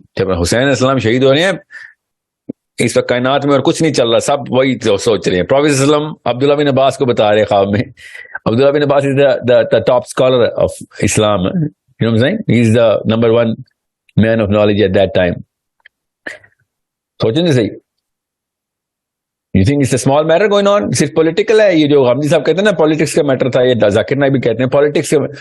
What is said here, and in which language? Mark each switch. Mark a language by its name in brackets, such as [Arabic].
[Urdu] جب حسین علیہ السلام شہید ہو رہے ہیں اس وقت کائنات میں اور کچھ نہیں چل رہا، سب وہی سوچ رہے ہیں. پروفیٹ صلی اللہ علیہ وسلم عبداللہ بن عباس کو بتا رہے ہیں خواب میں. [English] Abdullah bin Abbas is the top scholar of Islam. You know what I'm saying? He is the number one man of knowledge at that time. [Urdu] سوچیں گے صحیح. [English] You think it's a small matter going on? [Urdu] صرف پولیٹیکل ہے یہ جو غامدی صاحب کہتے ہیں نا پالیٹکس کا میٹر تھا، یہ ذاکر نائک بھی کہتے ہیں پالیٹکس کا.